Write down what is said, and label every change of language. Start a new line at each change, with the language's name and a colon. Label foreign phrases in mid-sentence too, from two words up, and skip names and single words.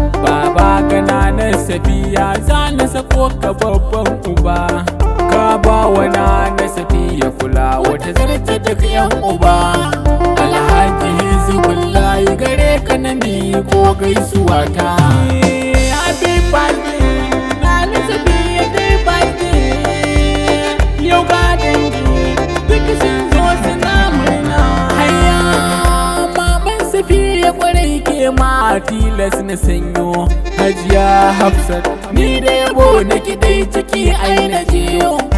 Hausa: Baba ga Nana Safiya, za na sako ka babban uba. Ka ba wa Nana Safiya kula wata zarta duk yan uba. Alhaji Hizbullahi gare ka na miƙo gaisuwa ta.
English: Happy birthday, Nana Safiya, happy birthday.
Hausa: Yau ga dangi, duk sun zo suna murna. Hayya, maman Safiya kwarai ke ma tilas na sanyo. Hajiya Hafsat, ni da yabo na ki dai ciki ai na jiyo.